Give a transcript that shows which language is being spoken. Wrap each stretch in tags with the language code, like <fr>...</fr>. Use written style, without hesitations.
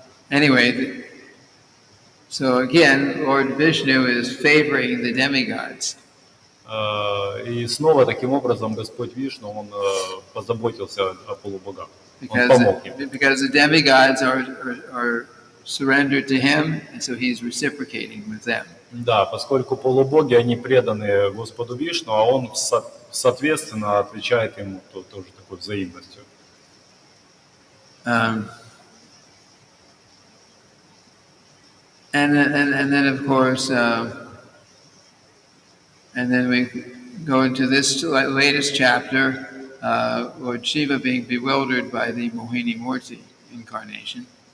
<en>Anyway, so again, Lord Vishnu is favoring the demigods.</en> <ru>И снова таким образом Господь Вишну, он позаботился о полубогах. Он помог им.</ru> <en>Because the demigods are surrendered to him, and so he's reciprocating with them.</en> <ru>Да, поскольку полубоги, они преданы Господу Вишну, а он, соответственно, отвечает ему тоже такой взаимностью.</ru> <en>And then of course, and then we go into this latest chapter, Lord Shiva being bewildered by the Mohini Murti incarnation.</en>